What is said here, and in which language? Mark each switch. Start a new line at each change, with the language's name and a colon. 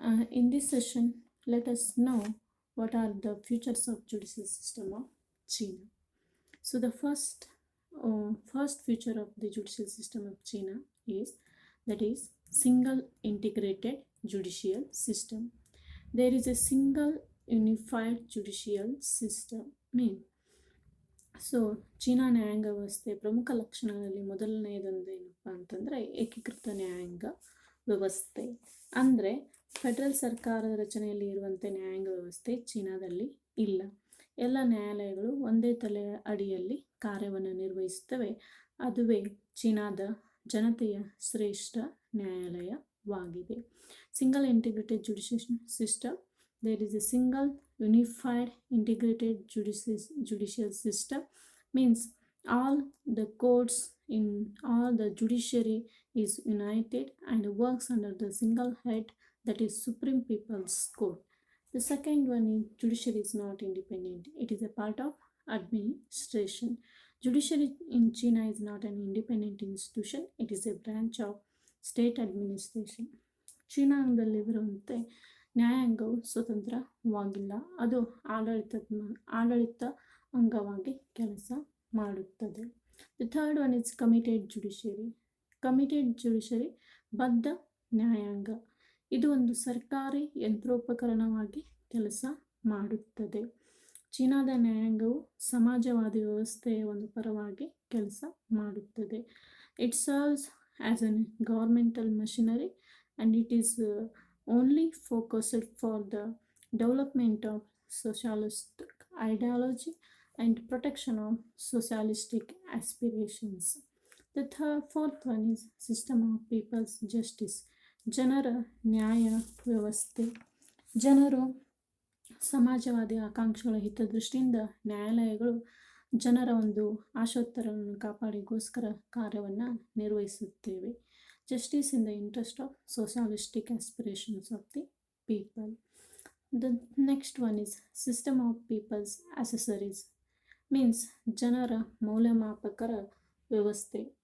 English: In this session let us know what are the features of judicial system of China. So the first feature of the judicial system of China is single integrated judicial system. There is a single unified judicial system.
Kannada: So China ನ್ಯಾಯಾಂಗ ವ್ಯವಸ್ಥೆ ಪ್ರಮುಖ ಲಕ್ಷಣಗಳಲ್ಲಿ ಮೊದಲನೆಯದೊಂದು ಏನಪ್ಪ ಅಂತಂದರೆ ಏಕೀಕೃತ ನ್ಯಾಯಾಂಗ ವ್ಯವಸ್ಥೆ. ಅಂದರೆ federal ಸರ್ಕಾರದ ರಚನೆಯಲ್ಲಿ ಇರುವಂತೆ ನ್ಯಾಯಾಂಗ ವ್ಯವಸ್ಥೆ ಚೀನಾದಲ್ಲಿ ಇಲ್ಲ. ಎಲ್ಲ ನ್ಯಾಯಾಲಯಗಳು ಒಂದೇ ತಲೆಯ ಅಡಿಯಲ್ಲಿ ಕಾರ್ಯವನ್ನು ನಿರ್ವಹಿಸುತ್ತವೆ. ಅದುವೇ ಚೀನಾದ ಜನತೆಯ ಶ್ರೇಷ್ಠ ನ್ಯಾಯಾಲಯವಾಗಿದೆ.
English: Single integrated judicial system. There is a single unified integrated judicial system, means all the courts in all the judiciary is united and works under the single head, that is Supreme People's Court. The second one is judiciary is not independent. It is a part of administration. Judiciary in China is not an independent institution. It is a branch of state administration.
Kannada: ಚೀನಾದಲ್ಲಿರುವಂತೆ ನ್ಯಾಯಾಂಗವು ಸ್ವತಂತ್ರವಾಗಿಲ್ಲ. ಅದು ಆಡಳಿತ ಅಂಗವಾಗಿ ಕೆಲಸ ಮಾಡುತ್ತದೆ.
English: The third one is committed judiciary. Committed judiciary
Kannada: ಬದ್ಧ ನ್ಯಾಯಾಂಗ. ಇದು ಒಂದು ಸರ್ಕಾರಿ ಯಂತ್ರೋಪಕರಣವಾಗಿ ಕೆಲಸ ಮಾಡುತ್ತದೆ. ಚೀನಾದ ನ್ಯಾಯಾಂಗವು ಸಮಾಜವಾದಿ ವ್ಯವಸ್ಥೆಯ ಒಂದು ಪರವಾಗಿ ಕೆಲಸ ಮಾಡುತ್ತದೆ.
English: It serves as an governmental machinery and it is only focused for the development of socialistic ideology and protection of socialistic aspirations. The fourth one is system of people's justice.
Kannada: ಜನರ ನ್ಯಾಯ ವ್ಯವಸ್ಥೆ. ಜನರು ಸಮಾಜವಾದಿ ಆಕಾಂಕ್ಷೆಗಳ ಹಿತದೃಷ್ಟಿಯಿಂದ ನ್ಯಾಯಾಲಯಗಳು ಜನರ ಒಂದು ಆಶೋತ್ತರವನ್ನು ಕಾಪಾಡಿಗೋಸ್ಕರ ಕಾರ್ಯವನ್ನು ನಿರ್ವಹಿಸುತ್ತೇವೆ.
English: Justice in the interest of socialistic aspirations of the people. The next one is system of people's accessories, means
Kannada: ಜನರ ಮೌಲ್ಯಮಾಪಕರ ವ್ಯವಸ್ಥೆ.